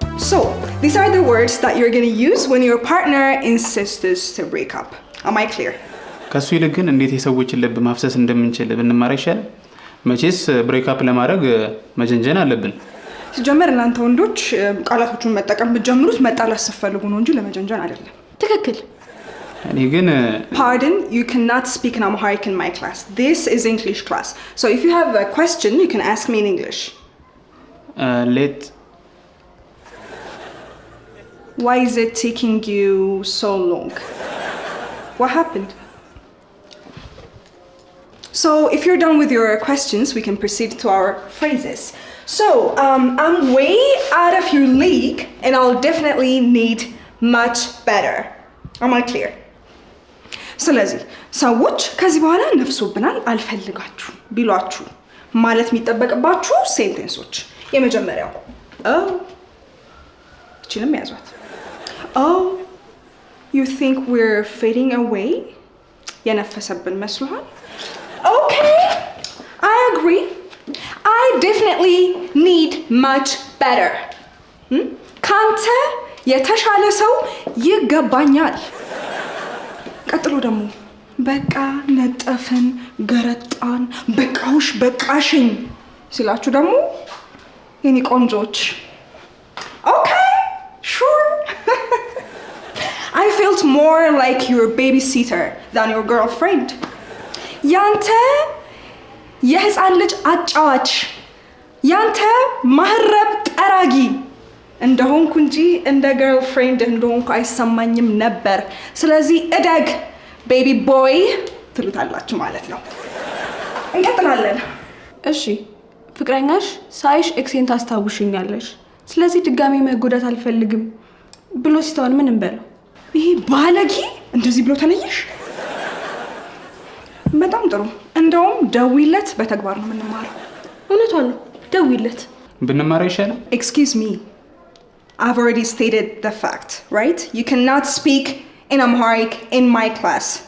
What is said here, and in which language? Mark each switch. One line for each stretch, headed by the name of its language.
English: So, these are the words that you're going to use when your partner insists to break up. Am I clear?
Amharic: ከሱ ይልቅ ግን እንዴት የሰዎችን ልብ ማፍሰስ እንደምንችል ብንማር ይሻላል። መቼስ ብሬክ አፕ ለማድረግ መጀንጀን አለብን። ሲጀመር እናንተ ወንዶች ቃላቶቹን መጠቀም ብትጀምሩት መጣላት ስትፈልጉ ነው እንጂ ለመጀንጀን አይደለም። ትክክል። እኔ ግን
English: Pardon, you cannot speak in Amharic in my class. This is English class. So if you have a question, you can ask me in English. ሌት Why is it taking you so long? What happened? So if you're done with your questions, we can proceed to our phrases. So I'm way out of your league and I'll definitely need much better. Am I clear?
Amharic: ስለዚህ ሰዎች ከዚህ በኋላ ነፍሶብናል አልፈልጋችሁ ቢሏችሁ ማለት የሚጠበቅባችሁ ሴንቴንሶች የመጀመሪያው እችንም ያዟት።
English: Oh, you think we're fading away?
Amharic: የነፈሰብን መስሎሃል?
English: Okay, I agree. I definitely need much better.
Amharic: ካንተ የተሻለ ሰው ይገባኛል። ቀጥሎ ደግሞ በቃ ነጠፍን፣ ገረጣን፣ በቃውሽ በቃሽኝ ሲላችሁ ደግሞ የኔ ቆንጆች
English: Okay, sure. I felt more like your babysitter than your girlfriend.
Amharic: ያንተ የህፃን ልጅ አጫዋች፣ ያንተ ማህረብ ጠራጊ እንደሆንኩ እንጂ እንደ ገርልፍሬንድ እንደሆንኩ አይሰማኝም ነበር። ስለዚህ እደግ ቤቢ ቦይ ትሉታላችሁ ማለት ነው። እንቀጥላለን። እሺ ፍቅረኛሽ ሳይሽ ኤክሴን ታስታውሽኛለሽ፣ ስለዚህ ድጋሚ መጎዳት አልፈልግም ብሎ ሲተዋል ምን እንበለው? ይሄ ባለጌ እንደዚህ ብሎ ተለየሽ? በጣም ጥሩ። እንደውም ደውይለት፣ በተግባር ነው የምንማረው። እውነቷን ነው፣ ደውይለት። ብንማር ይሻላል።
English: Excuse me. I've already stated the fact, right? You cannot speak in Amharic in my class.